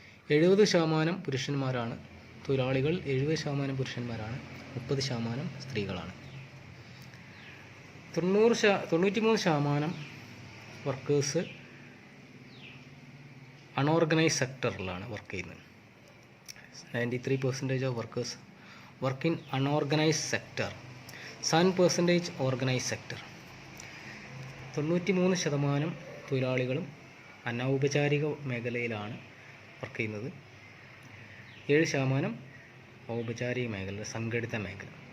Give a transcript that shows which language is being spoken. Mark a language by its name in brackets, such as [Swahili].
[Malayalam] 70% പുരുഷന്മാരാണ് തൊഴിലാളികൾ, 70% പുരുഷന്മാരാണ്, 30% സ്ത്രീകളാണ്. 93% workers unorganised സെക്ടറിലാണ് work ചെയ്യുന്നത്. [English] 93% of workers work in unorganized sector, 7% organized sector. [Malayalam] 93% തൊഴിലാളികളും അനൗപചാരിക മേഖലയിലാണ് വർക്ക് ചെയ്യുന്നത്. 7% ഔപചാരിക മേഖല, സംഘടിത മേഖല.